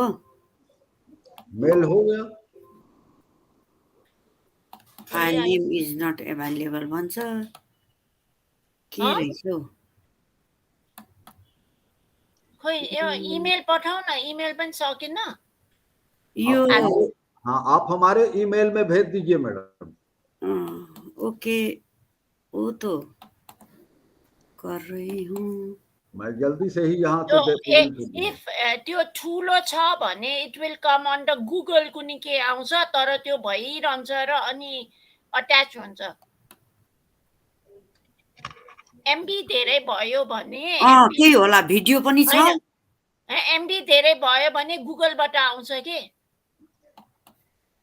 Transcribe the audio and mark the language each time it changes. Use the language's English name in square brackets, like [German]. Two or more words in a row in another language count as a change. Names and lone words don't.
[Hindi] मेल हो गया। [English] file name is not available [Nepali] भन्छ। के रहेछ हौ? खोइ यो इमेल पठाउ न, इमेल पनि सकिन। यो [Hindi] हाँ आप हमारे ईमेल में भेज दीजिए मैडम। ओके वो तो कर रही हूँ मैं जल्दी से ही यहाँ से [Nepali] इफ त्यो ठुलो छ भने [English] it will come under Google [Nepali] कुनै के आउँछ, तर त्यो भइरहन्छ र अनि अट्याच हुन्छ। एमबी धेरै भयो भने त्यही होला, भिडियो पनि छ। एमबी धेरै भयो भने गुगलबाट आउँछ के।